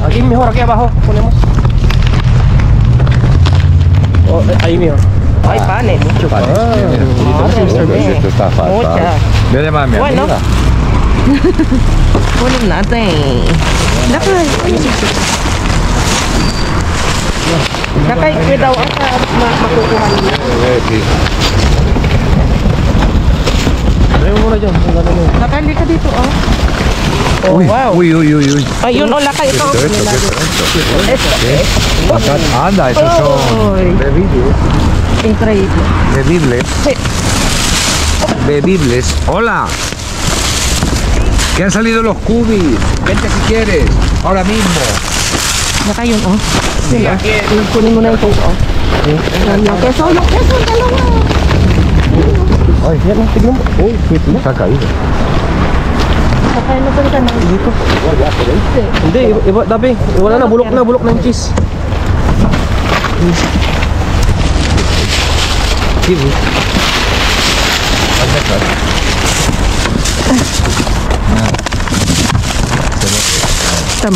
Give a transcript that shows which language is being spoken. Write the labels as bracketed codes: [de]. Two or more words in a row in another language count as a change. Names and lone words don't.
[es] mejor aquí abajo. Ponemos. Oh, ahí mejor. Ay, panes. Vale, esto está fatal. Mucha. Voy a llamar a mi Bueno. amiga. [tl] Kunin natin. Lakay. Lakay, daw ang makukuha nila. Ayaw mo muna dyan. Lakay, hindi ka dito, oh. Oh, Uy, wow. uy, uy, uy, uy. Ayun, oh, lakay. Ito. [es] Anda, esos son Uy. bebibles. Increíble. Bebibles. Sí. Bebibles. Hola. Que han salido los cubis. Vente si quieres. Ahora mismo. [tl] Lakay yun, oh. Yun, oh. Kunin mo na yung oh. Yung keso, dalawa. Ay, Tignan mo. uy, [es] se ha caído. [tl] Lakay na ka na. Dito. Hindi, iba, dabi. Wala na, bulok na yung cheese. Kiwi. Tama.